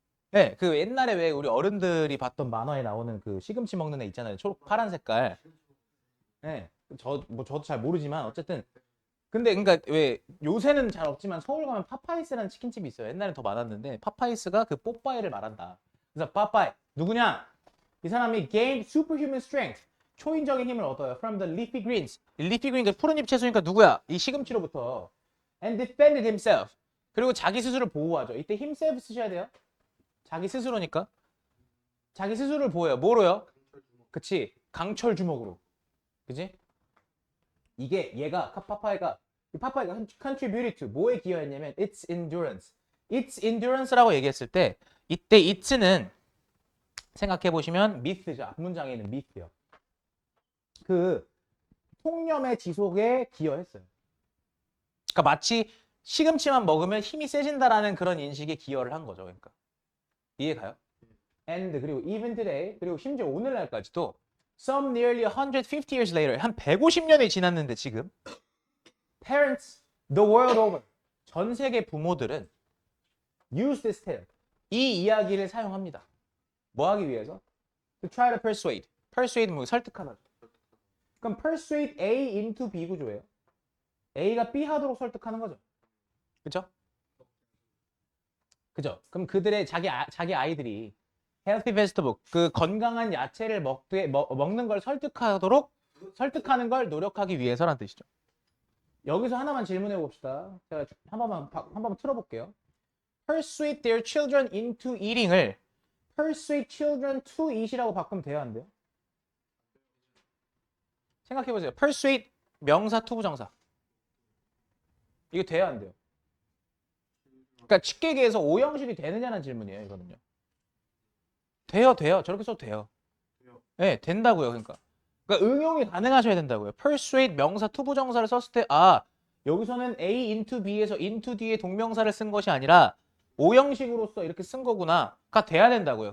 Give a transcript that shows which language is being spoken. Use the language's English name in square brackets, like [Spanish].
[Korean] 네, 그 옛날에 왜 우리 어른들이 봤던 만화에 나오는 그 시금치 먹는 애 있잖아요. 초록 파란 색깔. 네, 저도 잘 모르지만 어쨌든 근데 그러니까 왜 요새는 잘 없지만 서울 가면 파파이스라는 치킨집이 있어요. 옛날엔 더 많았는데 파파이스가 그 뽀빠이를 말한다. 그래서 빠빠이 누구냐? 이 사람이 [English] gained superhuman strength. [Korean] 초인적인 힘을 얻어요. [English] From the leafy greens. [Korean] 이 leafy green 그 푸른잎 채소니까 누구야? 이 시금치로부터. [English] And defended himself. [Korean] 그리고 자기 스스로를 보호하죠. 이때 himself 쓰셔야 돼요. 자기 스스로니까. 자기 스스로를 보호해요. 뭐로요? 그치. 강철 주먹으로. 그치? 이게 얘가 파파이가 contributed to 뭐에 기여했냐면 its endurance. its endurance라고 얘기했을 때 이때 it는 생각해 보시면 myth죠. 앞문장에 있는 myth요. 그 통념의 지속에 기여했어요. 그러니까 마치 시금치만 먹으면 힘이 세진다라는 그런 인식에 기여를 한 거죠. 그러니까 이해가요? [English] And 그리고 even today [Korean] 그리고 심지어 오늘날까지도 [English] some nearly 150 years later [Korean] 한 150년이 지났는데 지금 [English] parents the world over [Korean] 전 세계 부모들은 [English] use this tale [Korean] 이 이야기를 사용합니다. 뭐 하기 위해서? [English] To try to persuade. [Korean] persuade 뭐 설득하다. 그럼 persuade A into B 구조예요. A가 B 하도록 설득하는 거죠. 그죠? 그죠? 그럼 그들의 자기 아이들이 healthy vegetable 그 건강한 야채를 먹는 걸 설득하는 걸 노력하기 위해서란 뜻이죠. 여기서 하나만 질문해 봅시다. 제가 한 번만 틀어볼게요. [English] Persuade their children into eating을 persuade children to eat이라고 [Korean] 바꾸면 돼요, 안 돼요? 생각해 보세요. persuade 명사 투부정사. 이거 돼요, 안 돼요? 그러니까 쉽게 얘기해서 오형식이 되느냐는 질문이에요, 이거는요. 돼요. 저렇게 써도 돼요. 네, 된다고요. 그러니까 응용이 가능하셔야 된다고요. persuade 명사 투부정사를 썼을 때 여기서는 A into B에서 into D의 동명사를 쓴 것이 아니라 오형식으로서 이렇게 쓴 거구나가 돼야 된다고요.